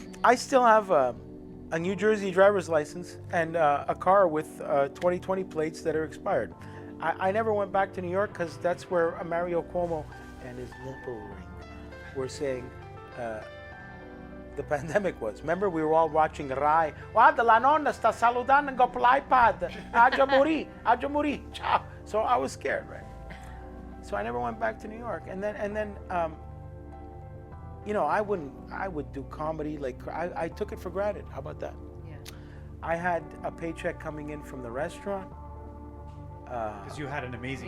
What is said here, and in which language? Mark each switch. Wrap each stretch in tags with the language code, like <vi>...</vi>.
<en>I still have a New Jersey driver's license and a car with 2020 plates that are expired. I never went back to New York because that's where Mario Cuomo and his nipple ring were saying the pandemic was. Remember, we were all watching Rai.</en> <it>Guarda, la nonna sta saludando con l'iPad. Aggia morì. Ciao.</it> <en>So I was scared, right? So I never went back to New York. And then, you know, I would do comedy. Like, I took it for granted. How about that? Yeah. I had a paycheck coming in from the restaurant. Because you had an amazing</en>